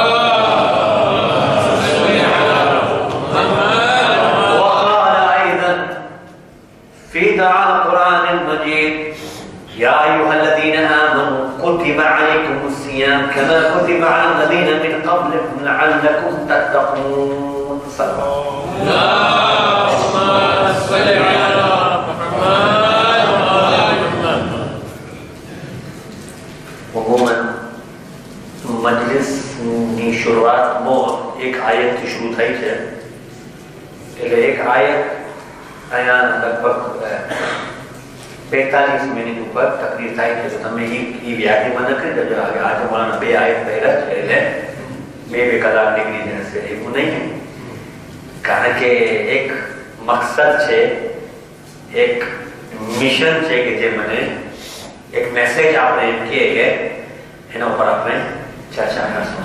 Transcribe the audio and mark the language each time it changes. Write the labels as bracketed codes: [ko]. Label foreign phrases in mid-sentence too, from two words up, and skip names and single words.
[ar] في دعاء القرآن المجيد يا أيها الذين آمنوا كتب عليكم الصيام كما كتب على الذين من قبلكم لعلكم تتقون صلى اللهم صل على محمد [gu] عموما मजलिस ની શરૂઆતમાં એક આયતથી શરૂ થઈ છે એટલે એક આયત અહીંયા લગભગ 45 મિનિટ ઉપર તકરીર થાય છે. તમે એ વ્યાખ્યામાં ન કરી દેજો. આજે મોલાના બે આયત પહેલા છે એટલે બે કલાક નીકળી જશે એવું નહીં, કારણ કે એક મકસદ છે, એક મિશન છે કે જે મને એક મેસેજ આપણે એમ કહીએ કે એના ઉપર આપણે ચર્ચા કરશું.